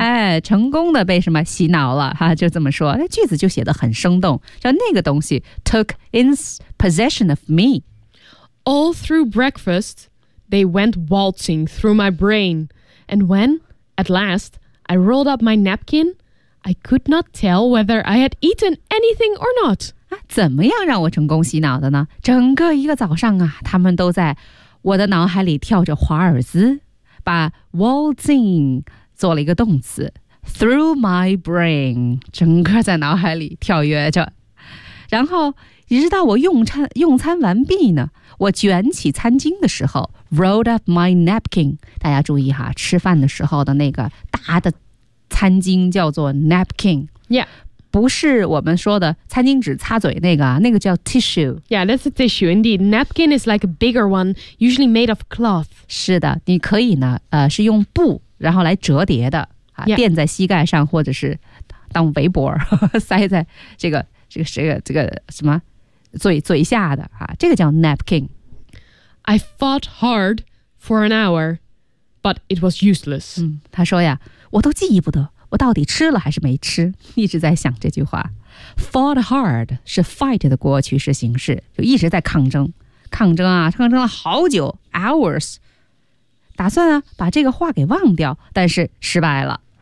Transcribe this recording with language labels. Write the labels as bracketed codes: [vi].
[zh] 哎，成功的被什么洗脑了哈，就这么说，那句子就写得很生动，叫那个东西 [en] took possession of me. All through breakfast. They went waltzing through my brain. And when, at last, I rolled up my napkin, I could not tell whether I had eaten anything or not. [zh] 怎么样让我成功洗脑的呢？整个一个早上啊，他们都在我的脑海里跳着华尔兹，把 waltzing 做了一个动词 [en] through my brain, [zh] 整个在脑海里跳跃着。然后一直到我用餐完毕呢，我卷起餐巾的时候 [en] rolled up my napkin. [zh] 大家注意哈，吃饭的时候的那个大的餐巾叫做 napkin. [en] Yeah. [zh] 不是我们说的餐巾纸擦嘴那个，那个叫 tissue. [en] Yeah, that's a tissue indeed. Napkin is like a bigger one, usually made of cloth. [zh] 是的，你可以呢，是用布然后来折叠的，垫在膝盖上，或者是当围脖塞在这个什么嘴下的啊，这个叫 napkin. [en] I fought hard for an hour, but it was useless. [zh] 嗯，他说呀，我都记不得我到底吃了还是没吃，一直在想这句话。 [en] Fought hard [zh] 是 fight 的过去式形式，就一直在抗争了好久 hours， 打算啊把这个话给忘掉，但是失败了。